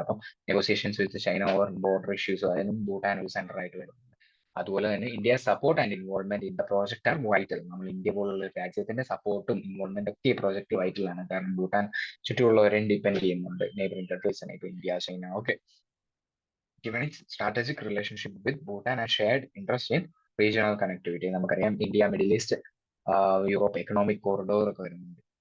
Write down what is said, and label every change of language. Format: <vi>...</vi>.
<ml>അപ്പം</ml> <en>negotiations with China over border issues</en> <ml>അതിനും ഭൂട്ടാൻ ഒരു സെന്റർ ആയിട്ട് വരുന്നുണ്ട്. അതുപോലെ തന്നെ</ml> <en>India support and involvement in the project are vital.</en> <ml>നമ്മൾ ഇന്ത്യ പോലുള്ള ഒരു രാജ്യത്തിന്റെ സപ്പോർട്ടും ഇൻവോൾവ്മെന്റ് ഒക്കെ ഈ പ്രോജക്റ്റ് വൈറ്റൽ ആണ്. കാരണം ഭൂട്ടാൻ ചുറ്റുമുള്ളവരെയും ഡിപ്പെൻഡ് ചെയ്യുന്നുണ്ട്. നെയ്ബറിംഗ് കൺട്രീസിനെ, ഇപ്പൊ India, China.</ml> <en>Okay, given its strategic relationship with Bhutan and shared interest in regional connectivity.</en> <ml>നമുക്കറിയാം India, middle east, Europe economic corridor ഒക്കെ വരുന്നുണ്ട്.</ml>